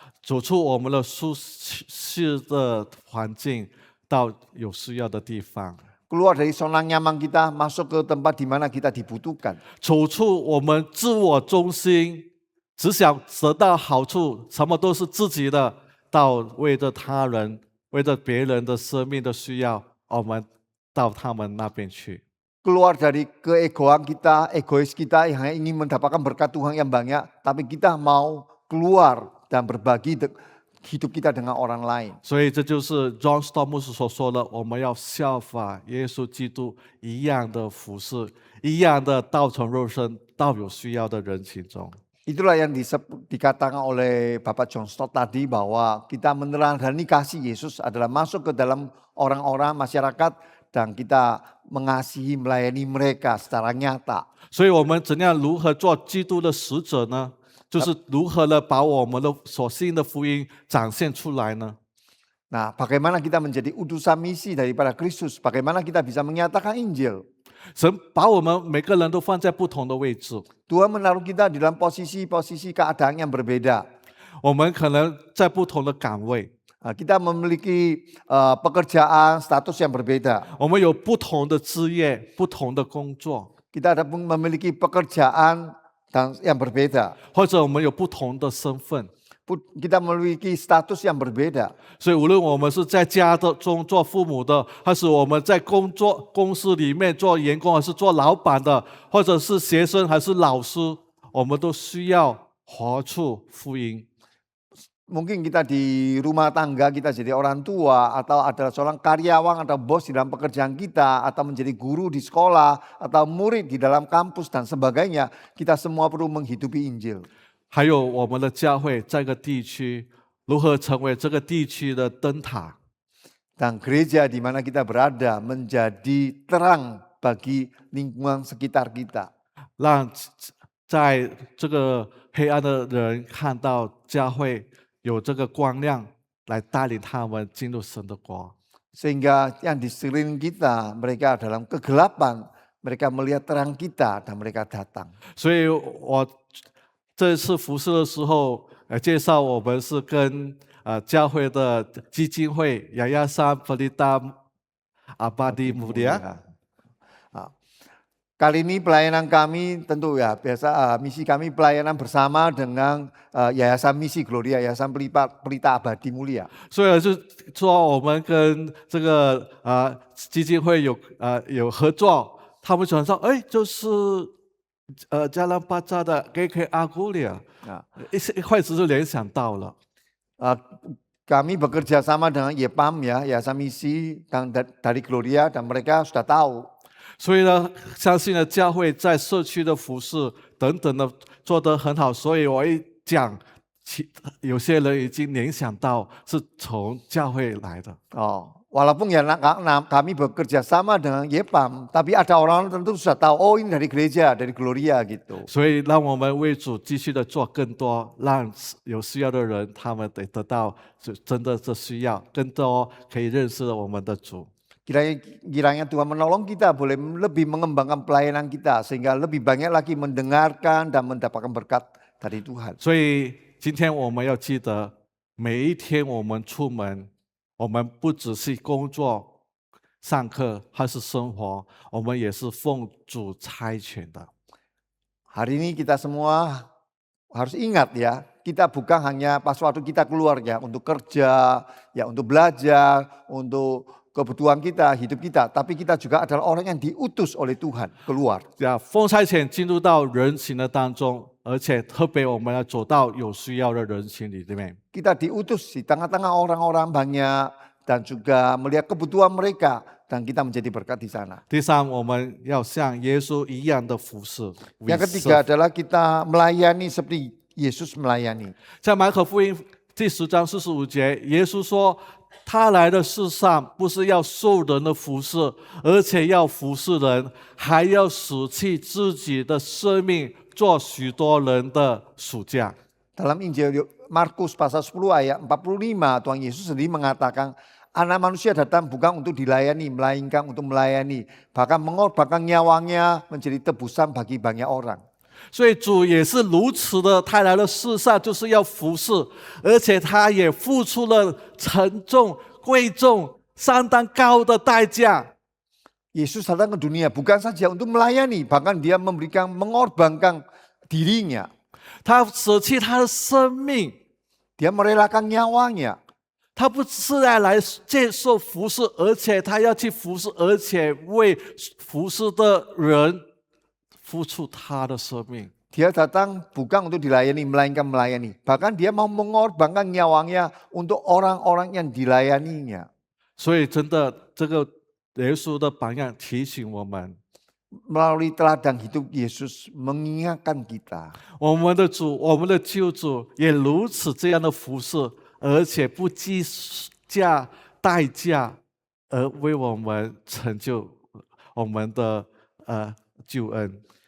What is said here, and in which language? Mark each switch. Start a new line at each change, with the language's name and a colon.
Chinese: 走出我们的舒适的环境，到有需要的地方。
Indonesian: Keluar dari zona nyaman kita, masuk ke tempat di mana kita dibutuhkan.
Chinese: 走出我们自我中心、只想得到好处，什么都是自己的，到为着他人、为着别人的生命的需要，我们到他们那边去。
Indonesian: Keluar dari keegoan kita, egois kita yang hanya ingin mendapatkan berkat Tuhan yang banyak, tapi kita mau keluar dan berbagi hidup kita dengan orang lain.
Chinese: 所以这就是 John Stott 牧师所说的，我们要效法耶稣基督一样的服侍，一样的道成肉身，到有需要的人群中。
Indonesian: Itulah yang dikatakan oleh Bapak John Stott tadi bahwa kita meneladani kasih Yesus adalah masuk ke dalam orang-orang masyarakat dan kita mengasihi melayani mereka secara nyata.
Chinese: 所以我们如何做基督的使者呢？就是如何的把我们的所信的福音展现出来呢？
Indonesian: Nah, bagaimana kita menjadi utusan misi daripada Kristus? Bagaimana kita bisa menyatakan Injil?
Chinese: 神把我们每个人都放在不同的位置，
Indonesian: Tuhan menaruh kita di dalam posisi-posisi keadaan yang berbeda.
Chinese: 我们可能在不同的岗位，
Indonesian: Kita memiliki pekerjaan, status yang berbeda.
Chinese: 我们有不同的职业、不同的工作，
Indonesian: Kita ada memiliki pekerjaan yang berbeda.
Chinese: 或者我们有不同的身份。
Indonesian: Kita memiliki status yang berbeda.
Chinese: 所以，无论我们是在家中做父母的，还是我们在公司里面做员工，还是做老板的，或者是学生还是老师，我们都需要活出福音。
Indonesian: Mungkin kita di rumah tangga, kita jadi orang tua, atau adalah seorang karyawan atau bos di dalam pekerjaan kita, atau menjadi guru di sekolah, atau murid di dalam kampus dan sebagainya, kita semua perlu menghidupi Injil.
Chinese: 还有我们的教会在个地区如何成为这个地区的灯塔，
Indonesian: Dan gereja di mana kita berada menjadi terang bagi lingkungan sekitar kita.
Chinese: 让在这个黑暗的人看到教会有这个光亮，来带领他们进入神的国。
Indonesian: Sehingga yang di sekeliling kita, mereka dalam kegelapan, mereka melihat terang kita dan mereka datang.
Chinese: 所以我这次服侍的时候，介绍我们是跟教会的基金会Yayasan Pelita Abadi Mulia。
Indonesian: Kali ini pelayanan kami tentu ya biasa misi kami pelayanan bersama dengan Yayasan Misi Gloria, Yayasan Pelita Abadi Mulia.
Chinese: 所以就说我们跟这个基金会有合作，他们想说，哎，就是Jalan Paca的 GK Agulia， 一开始就联想到了。
Indonesian: Kami bekerja sama dengan YEPAM ya, Yayasan Misi dari Gloria dan mereka sudah tahu.
Chinese: 所以呢，相信呢，教会在社区的服事等等的做得很好，所以我一讲，有些人已经联想到是从教会来的。
Indonesian: Walaupun ya kami bekerja sama dengan YEPAM, tapi ada orang tentu sudah tahu, oh ini dari gereja, dari Gloria gitu.
Chinese: 所以让我们为主继续的做更多，让有需要的人他们得到真的这需要，更多可以认识我们的主。
Indonesian: Kiranya Tuhan menolong kita boleh lebih mengembangkan pelayanan kita sehingga lebih banyak lagi mendengarkan dan mendapatkan berkat dari Tuhan.
Chinese: 所以今天我们要记得，每一天我们出门，我们不只是工作、上课还是生活，我们也是奉主差遣的。
Indonesian: Hari ini kita semua harus ingat ya, kita bukan hanya pas waktu kita keluar ya untuk kerja, ya untuk belajar, untuk kebutuhan kita, hidup kita, tapi kita juga adalah orang yang diutus oleh Tuhan keluar.
Chinese: 奉差遣进入到人群的当中，而且特别我们要走到有需要的人群里面。
Indonesian: Kita diutus di tengah-tengah orang-orang banyak dan juga melihat kebutuhan mereka dan kita menjadi berkat di sana.
Chinese: 第三，我们要像耶稣一样的服侍。
Indonesian: Yang ketiga adalah kita melayani seperti Yesus melayani.
Chinese: 在马可福音第10章45节，耶稣说。他来的世上不是要受人的服侍，而且要服侍人，还要舍弃自己的生命，做许多人的属价。
Indonesian: Dalam Injil Markus pasal 10 ayat 45, Tuhan Yesus sendiri mengatakan, Anak manusia datang bukan untuk dilayani, melainkan untuk melayani, bahkan mengorbankan nyawanya menjadi tebusan bagi banyak orang.
Chinese: 所以主也是如此的，他来到世上就是要服侍，而且他也付出了沉重、贵重、相当高的代价。
Indonesian: Yesus datang ke dunia bukan saja untuk melayani, bahkan dia mengorbankan dirinya.
Chinese: 他他舍弃他的生命，
Indonesian: Dia merelakan nyawanya.
Chinese: 他不是来接受服侍，而且他要去服侍，而且为服侍的人付出他的生命。
Indonesian: Dia datang bukan untuk dilayani, melainkan melayani. Bahkan dia mau mengorbankan nyawanya untuk orang-orang yang dilayaninya.
Chinese: 所以真的，这个耶稣的榜样提醒我们，
Indonesian: Melalui teladan hidup Yesus mengingatkan kita.
Chinese: 我们的主，我们的救主也如此这样的服侍，而且不计价代价而为我们成就我们的救恩。